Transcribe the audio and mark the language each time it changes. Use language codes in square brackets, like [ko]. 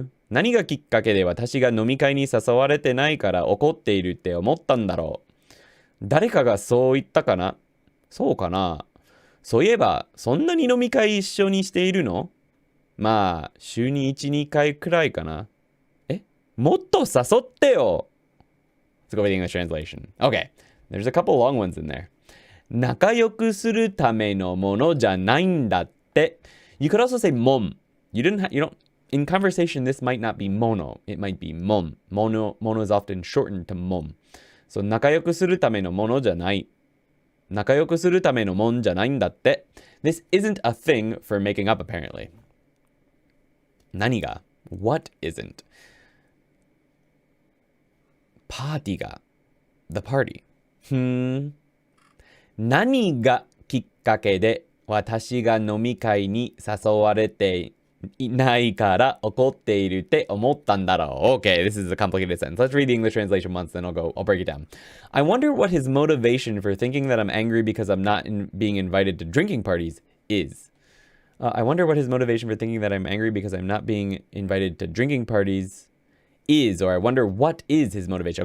[ja] 何がきっかけで私が飲み会に誘われてないから怒っているって思ったんだろう。誰かがそう言ったかな？そうかな。そういえば、そんなに飲み会一緒にしているの？まあ、週に1、2回くらいかな。もっと誘ってよ。 [en] Let's go with the English translation. Okay, there's a couple long ones in there. [ja] 仲良くするためのものじゃないんだって。 [en] You could also say [ja] もん。 [en] You don't, in conversation, this might not be mono. It might be もん。 Mono is often shortened to [ja] もん。 So, 仲良くするためのものじゃない。仲良くするためのもんじゃないんだって。 [en] This isn't a thing for making up, apparently. [ja] 何が？ [en] What isn't? [ja] パーティーが。 [en] The party. [ja] 何がきっかけで私が飲み会に誘われていないから怒っているって思ったんだろう. [en] Okay, this is a complicated sentence. Let's read the English translation once, then I'll break it down. I wonder what his motivation for thinking that I'm angry because I'm not being invited to drinking parties is. I wonder what his motivation for thinking that I'm angry because I'm not being invited to drinking parties is, or I wonder what is his motivation.